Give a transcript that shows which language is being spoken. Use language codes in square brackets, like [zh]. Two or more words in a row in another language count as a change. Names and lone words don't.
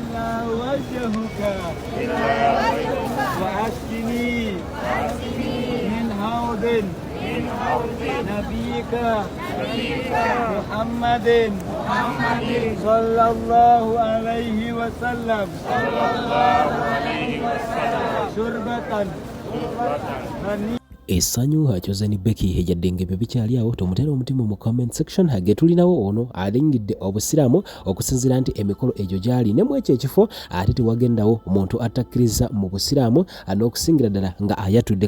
[ar] إلا وجهك وأسقني من حوض نبيك محمد صلى الله عليه وسلم شربة [lg] Esanyu Chosen Becky hejadenge bebikyali awo tomutera omutima mu [en] comment section [lg] hage tulinawo ono alingidde obusiramu okusinzira nti emikolo egyo gyali ne mu ekyo ekifo ate tewagendawo omuntu atakkiriza mu busiramu n'okusingira ddala nga ayatudde.